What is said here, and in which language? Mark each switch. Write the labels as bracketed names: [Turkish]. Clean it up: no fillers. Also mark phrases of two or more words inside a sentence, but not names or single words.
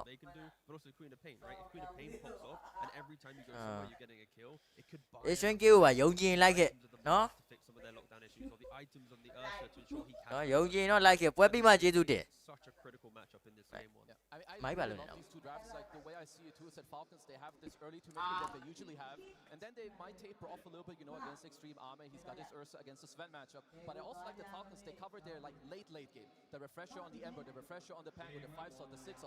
[English] they can do, but also Queen of Pain, right? If Queen of Pain pops off, and every time you go somewhere you're getting a kill, it could buy [Burmese] H rank ကိုပါယုံကြည်လိုက်ခဲ့ [English] items of the [Burmese] နော် [English] map to fix some of their lockdown issues, or the items on the Ursa to ensure he [Burmese] နော် [English] can. [Burmese] ယုံကြည်တော့လိုက်ခဲ့ပွဲပြီးမှကျေးဇူးတင် [English] Such a critical matchup in this game one. Yeah, I My really bad, love no. these two drafts. Like the way I see it too is that Falcons they have this early to mid game that they usually have, and then they might taper off a little bit, against Extreme Army. He's got his Ursa against the Sven matchup. But I also like the Falcons. They cover their like late game. The refresher on the Ember, the refresher on the Pango, the 5-slot, the 6-slot.